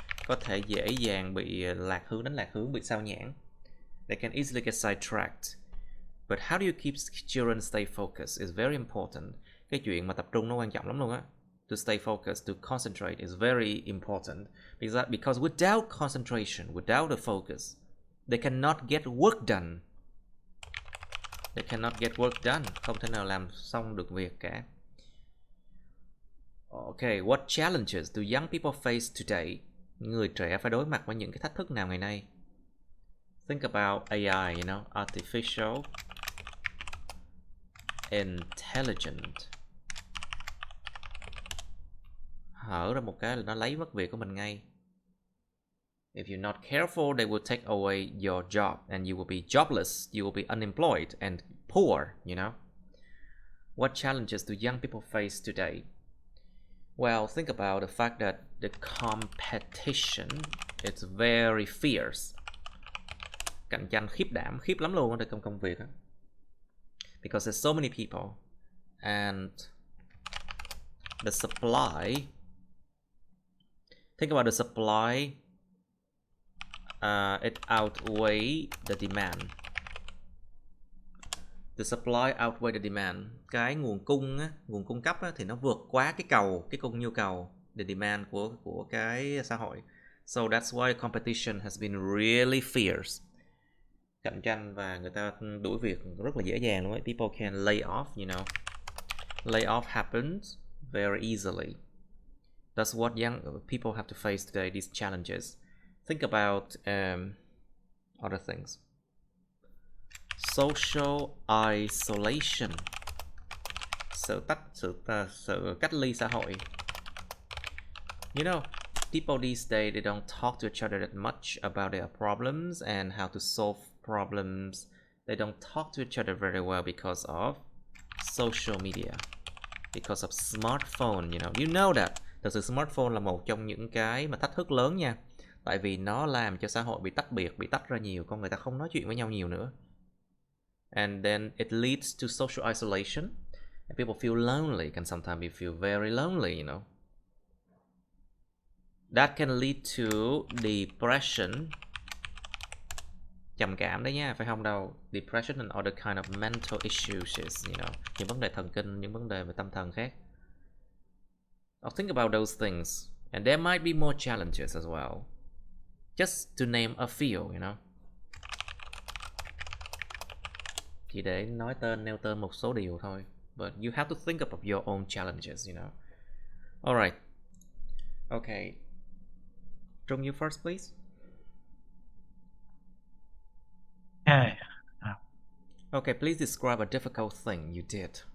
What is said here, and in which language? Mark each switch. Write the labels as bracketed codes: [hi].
[vi] Có thể dễ dàng bị đánh lạc hướng, bị sao nhãng. [en] They can easily get sidetracked. But how do you keep children stay focused is very important. [vi] Cái chuyện mà tập trung nó quan trọng lắm luôn á. [en] To stay focused, to concentrate is very important. Because without concentration, without the focus, they cannot get work done. They cannot get work done. [vi] Không thể nào làm xong được việc cả. [en] Okay, what challenges do young people face today? [vi] Người trẻ phải đối mặt với những cái thách thức nào ngày nay? [en] Think about AI, you know, artificial intelligent. [vi] Hở ra một cái là nó lấy mất việc của mình ngay. [en] If you're not careful, they will take away your job and you will be jobless, you will be unemployed and poor, you know. What challenges do young people face today? Well, think about the fact that the competition is very fierce. [vi] Cạnh tranh khiếp lắm luôn ở trong công việc. [en] Because there's so many people and the supply. Think about the supply. It outweigh the demand. The supply outweigh the demand. [vi] Cái nguồn cung cấp á, thì nó vượt quá cái cung nhu cầu, the demand của cái xã hội. [en] So that's why competition has been really fierce. [vi] Cạnh tranh và người ta đuổi việc rất là dễ dàng luôn ấy. [en] People can lay off, you know. Lay off happens very easily. That's what young people have to face today, these challenges. Think about other things. social isolation, [vi] sự cách ly xã hội. [en] You know, people these days, they don't talk to each other that much about their problems and how to solve problems. They don't talk to each other very well because of social media, because of smartphone. You know that. [vi] Thật sự smartphone là một trong những cái mà thách thức lớn nha. Tại vì nó làm cho xã hội bị tách biệt, bị tách ra nhiều, con người ta không nói chuyện với nhau nhiều nữa. [en] And then it leads to social isolation. And people feel lonely, can sometimes you feel very lonely, That can lead to depression. [vi] Trầm cảm đấy nha, phải không đâu. [en] Depression and other kind of mental issues, [vi] những vấn đề thần kinh, những vấn đề về tâm thần khác. [en] I'll think about those things. And there might be more challenges as well. Just to name a few, [vi] Chỉ để nêu tên một số điều thôi. [en] But you have to think of your own challenges, Alright. Okay. Trung, you first, please. Okay. Okay, please describe a difficult thing you did.